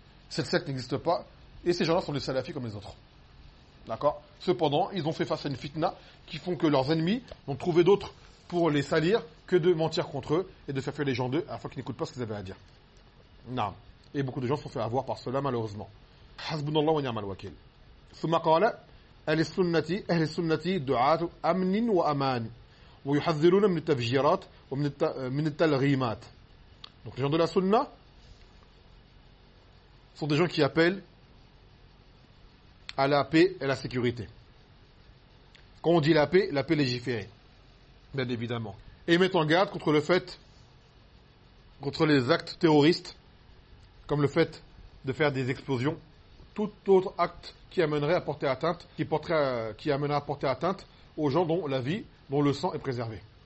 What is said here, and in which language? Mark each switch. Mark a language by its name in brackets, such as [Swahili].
[French] Cette secte n'existe pas, et ces gens-là sont des salafis comme les autres. D'accord. Cependant, ils ont fait face à une fitna qui font que leurs ennemis n'ont trouvé d'autres pour les salir que de mentir contre eux et de faire fuir les gens d'eux à la fois qu'ils n'écoutent pas ce qu'ils avaient à dire. Non. Et beaucoup de gens se sont fait avoir par cela, malheureusement. [Arabic] Hasbunallah wa ni'mal wakil. Thumma qala أهل السنة دعاة أمن وأمان ويحذرون من التفجيرات ومن التلغيمات. [French] Donc les gens de la sunna sont des gens qui appellent à la paix et la sécurité. Quand on dit la paix légiférée, bien évidemment. Et mettent en garde contre le fait, contre les actes terroristes, comme le fait de faire des explosions, tout autre acte qui amènerait à porter atteinte, qui amènerait à porter atteinte aux gens dont la vie, dont le sang est préservé.